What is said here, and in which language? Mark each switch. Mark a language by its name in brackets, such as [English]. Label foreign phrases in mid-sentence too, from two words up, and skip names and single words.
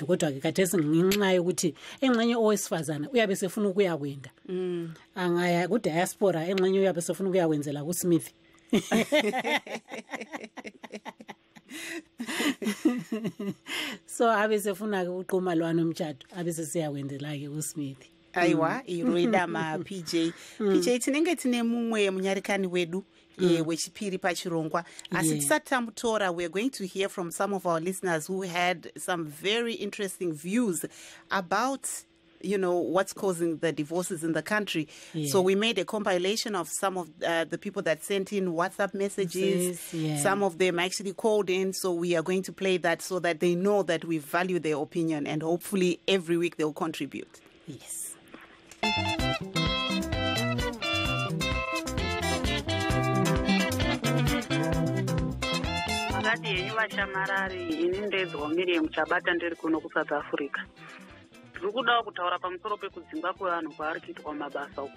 [North Ndebele] Kodwa-ke khathesi ngenxa yokuthi engxenye owesifazana uyabe sefuna ukuyakwenda angaya ku-diaspora, engxenye uyabe sefuna ukuyakwenzela kuSmith. So abe sefuna uqhuma lwana umtshato abe sesiyakwendela-ke kuSmith. [Shona] Aiwa iroidama PJ tinenge tine mumwe munyarikani wedu wechipiri pachirongwa asi tisati tamutora. [English] We're going to hear from some of our listeners who had some very interesting views about what's causing the divorces in the country. So we made a compilation of some of the people that sent in WhatsApp messages. Some of them actually called in, so we are going to play that so that they know that we value their opinion, and hopefully every week they'll contribute. Yes. [Shona] Makati yenyu vashamarari ini ndedzwa Miriam Chabata ndiri kuno kuSouth Africa. Tiri kudawo kutaura pamusoro pekudzingwa kwevanhu kwaari kuitwa mabasa uku.